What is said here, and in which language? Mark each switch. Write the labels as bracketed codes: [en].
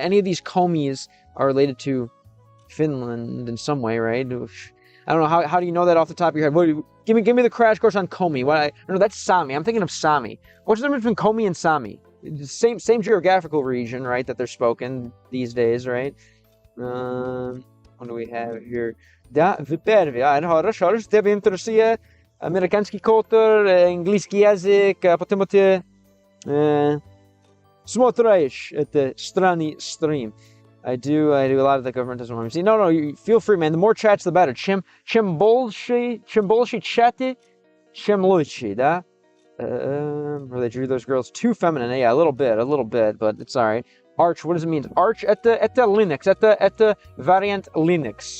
[en] Any of these Komis are related to Finland in some way, right? I don't know, how do you know that off the top of your head? Give me the crash course on Komi. No, that's Sami. I'm thinking of Sami. What's the difference between Komi and Sami? Same geographical region, right? That they're spoken these days, right? What do we have here? [ru] Да, в первый. Хорошо. Тебя интересует американский культур, английский язык, потому ты смотришь это странный стрим. [en] I do a lot of the government doesn't want me to see. No, you feel free, man. The more chats, the better. [ru] Чем больше чаты, чем лучше, да? [en] Where they drew those girls too feminine. Yeah, a little bit, but it's alright. Arch, what does it mean? [ru] Arch, это Linux, это вариант Linux.